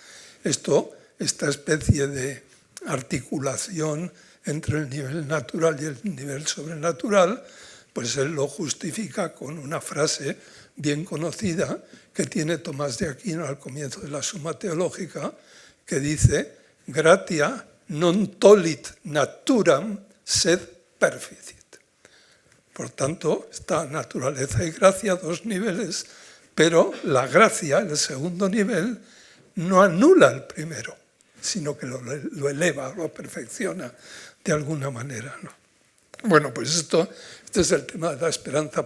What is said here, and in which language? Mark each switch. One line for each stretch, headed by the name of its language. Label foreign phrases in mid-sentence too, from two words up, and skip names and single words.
Spanish: Esta especie de articulación entre el nivel natural y el nivel sobrenatural, pues él lo justifica con una frase bien conocida que tiene Tomás de Aquino al comienzo de la Suma Teológica, que dice,
Latin: gratia non tollit naturam sed perficit.
Spanish: Por tanto, está naturaleza y gracia, dos niveles, pero la gracia, el segundo nivel, no anula el primero, sino que lo eleva, lo perfecciona de alguna manera, ¿no? Bueno, pues este es el tema de la esperanza.